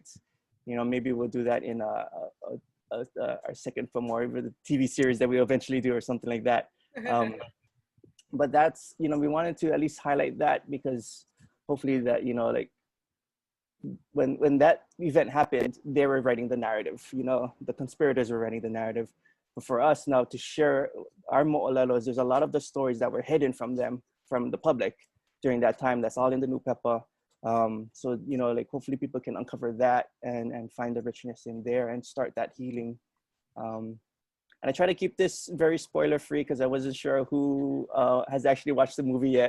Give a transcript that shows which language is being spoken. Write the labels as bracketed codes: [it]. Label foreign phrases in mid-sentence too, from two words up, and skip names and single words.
[en] You know, maybe we'll do that in our second film or even the TV series that we eventually do or something like that. But that's, you know, we wanted to at least highlight that because hopefully that, you know, like when that event happened, they were writing the narrative, you know, the conspirators were writing the narrative. But for us now to share our moʻolelos, there's a lot of the stories that were hidden from the public during that time. That's all in the Nupepa. So, you know, like hopefully people can uncover that and find the richness in there and start that healing. And I try to keep this very spoiler free because I wasn't sure who has actually watched the movie yet.